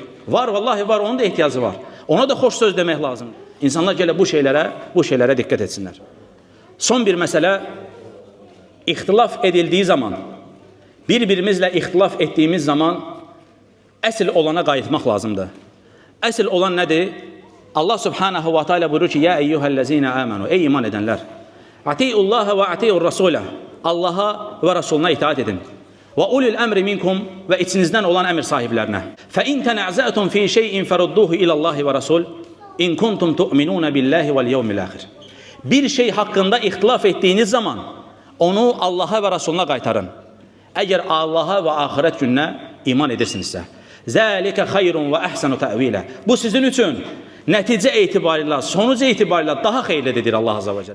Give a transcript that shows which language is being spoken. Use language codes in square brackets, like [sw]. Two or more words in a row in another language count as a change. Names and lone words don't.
[az] Var, vallahi var, onun da ehtiyacı var. Ona da xoş söz demək lazımdır. İnsanlar gələ bu şeylərə diqqət etsinlər. Son bir məsələ, ixtilaf edildiği zaman, bir-birimizlə ixtilaf etdiyimiz zaman əsl olana qayıtmaq lazımdır. Əsl olan nədir? [ar] الله سبحانه وتعالى [az] buyurur ki, [ar] يا أيها الذين آمنوا, [az] ey iman edənlər, [ar] أطيعوا الله وأطيعوا الرسول, [az] Allaha və Rasuluna itaat edin. [ar] وأولي الأمر منكم [az] və içinizdən olan əmr sahiblərinə. [ar] فإن تنازعتم في شيء فردوه إلى الله والرسول إن كنتم تؤمنون بالله واليوم الآخر. [az] Bir şey haqqında ixtilaf etdiyiniz zaman onu Allaha və Rasuluna qaytarın. Əgər Allaha və axirət gününə iman edirsinizsə. [ar] ذلك خير وأحسن تأويلا. [az] Bu sizin üçün nəticə etibarilə, sonuc etibarilə daha xeyirlidir [ar] الله عز وجل.